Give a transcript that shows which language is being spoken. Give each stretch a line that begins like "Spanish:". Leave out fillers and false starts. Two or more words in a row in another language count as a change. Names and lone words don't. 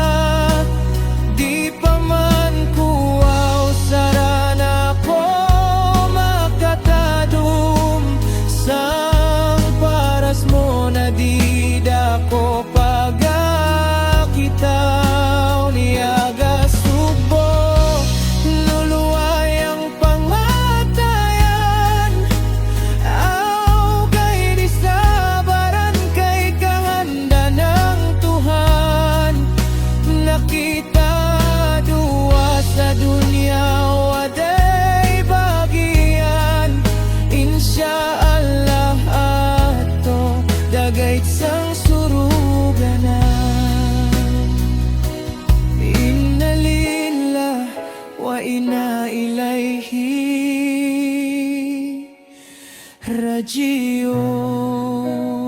Central Sama: Di pa man kuwaw sara na ko makatadum sang paras mo na di da ko pagakitaw. Niyaga sugbo nuluwayang pangatayan. Aw kay di sabaran kay kahanda ng Tuhan. Nakita dua sa dunya waday bagian.
Arabic: إن شاء الله
Central Sama: ato dagayt sang suruganan.
Arabic: إنا لله وإنا إليه راجعون.